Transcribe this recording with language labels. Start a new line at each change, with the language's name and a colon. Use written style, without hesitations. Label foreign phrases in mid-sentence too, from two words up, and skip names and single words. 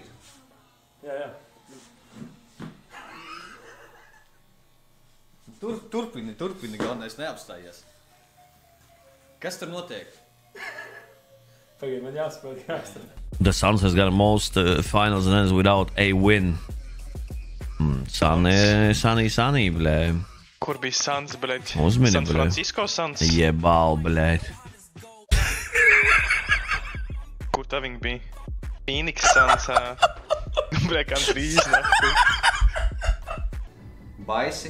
Latvian: Jā. Turpini, galvenais neapstājies. Kas tur notiek? Pagaid, man jāsaprot, jāsaka.
English: The Suns has got most finals and ends without a win.
Latvian: Sunny, blē. Kur bija Suns, blēd? Uzmini, San blē. Francisco Suns? Jebal, blēd. Kur tā viņi bija? Phoenix Suns, blē, kā trīs nakti. Baisi.